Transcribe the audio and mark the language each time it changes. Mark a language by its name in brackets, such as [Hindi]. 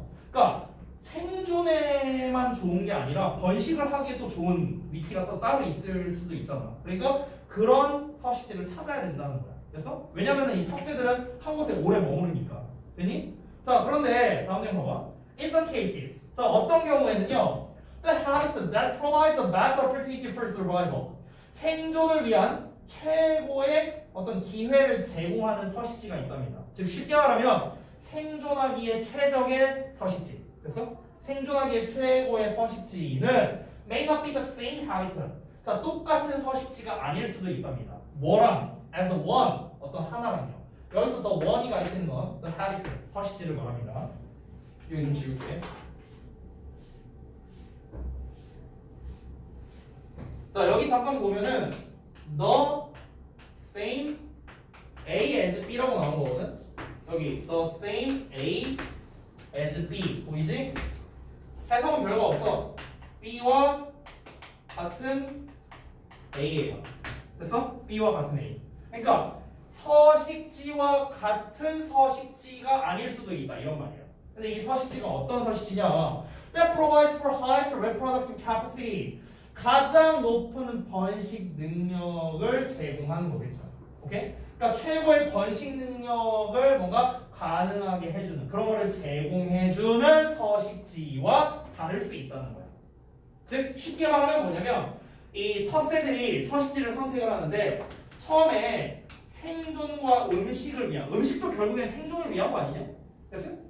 [Korean] 그러니까 생존에만 좋은 게 아니라 번식을 하기에도 좋은 위치가 또 따로 있을 수도 있잖아. 그러니까 그런 서식지를 찾아야 된다는 거야. 됐어? 왜냐면은 이 텃새들은 한 곳에 오래 머무르니까. 되니? 자, 그런데 다음 내용 봐봐. [English] In some cases. [Korean] 자, 어떤 경우에는요, [English] the habitat that provides the best opportunity for survival. [Korean] 생존을 위한 최고의 어떤 기회를 제공하는 서식지가 있답니다. 즉 쉽게 말하면 생존하기에 최적의 서식지. 됐어? 생존하기에 최고의 서식지는 [English] may not be the same habitat. [Korean] 자, 똑같은 서식지가 아닐 수도 있답니다. 뭐랑? [English] as a one. [Korean] 어떤 하나랑요. 여기서 the one이 가리키는 건 the habitat. 서식지를 말합니다. 여기 좀 지울게. 자, 여기 잠깐 보면은 [English] the same A as B [Korean] 라고 나온 거거든. 여기 [English] the same A as B [Korean] 보이지? 해석은 별거 없어. B와 같은 A예요. 됐어? B와 같은 A. 그러니까 서식지와 같은 서식지가 아닐 수도 있다 이런 말이야. 근데 이 서식지가 어떤 서식지냐? [English] That provides for highest reproductive capacity. [Korean] 가장 높은 번식 능력을 제공하는 거겠죠. 오케이? 그러니까 최고의 번식 능력을 뭔가 가능하게 해주는 그런 거를 제공해주는 서식지와 다를 수 있다는 거야. 즉 쉽게 말하면 뭐냐면 이 텃새들이 서식지를 선택을 하는데 처음에 생존과 음식을 위한 음식도 결국엔 생존을 위한 거 아니냐? 그렇지?